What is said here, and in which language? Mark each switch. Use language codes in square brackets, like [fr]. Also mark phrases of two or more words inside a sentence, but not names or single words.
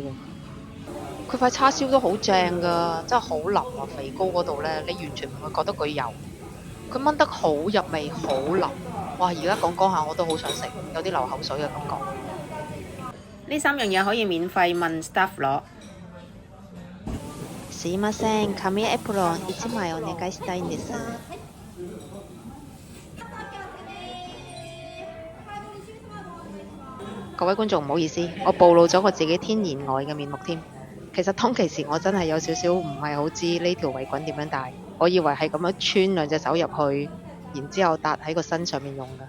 [yue] 佢塊叉燒都好正噶，真係好腍啊！肥膏嗰度呢，你完全唔會覺得佢油，佢炆得好入味，好腍。哇！而家講下我都好想食，有啲流口水嘅感覺。呢3樣嘢可以免費問 staff 攞。 [ja] すいません、紙エプロン1枚お願いしたいんです。 [yue] 各位觀眾唔好意思，我暴露咗我自己天然呆嘅面目添。其實當其時我真係有少少唔係好知呢條圍裙點樣戴，我以為係咁樣穿兩隻手入去，然之後搭喺個身上面用㗎。